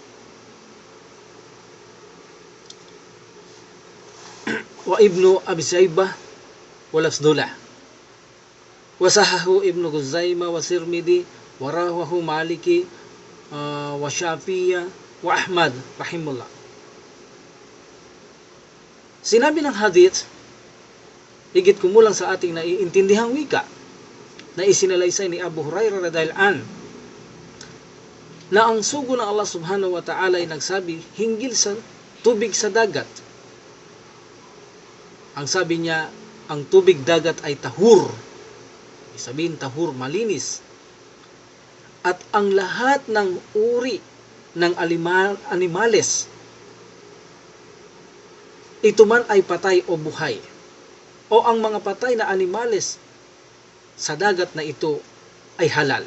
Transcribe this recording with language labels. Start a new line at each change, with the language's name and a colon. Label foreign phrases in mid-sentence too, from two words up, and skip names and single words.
Arabic: وابن أبي شيبة ولفظ له وصححه ابن خزيمة والترمذي ورواه مالكي وشافعي وأحمد رحمه الله.
Filipino: Sinabi ng hadith, higit kumulang sa ating naiintindihang wika, na isinalaysay ni Abu Hurairah
Arabic: رضي الله عن,
Filipino: na ang sugo ng Allah
Arabic: سبحانه وتعالى
Filipino: ay nagsabi hinggil sa tubig sa dagat. Ang sabi niya, ang tubig dagat ay tahur. Sabihin tahur, malinis. At ang lahat ng uri ng animales, ito man ay patay o buhay, o ang mga patay na animales sa dagat na ito ay halal.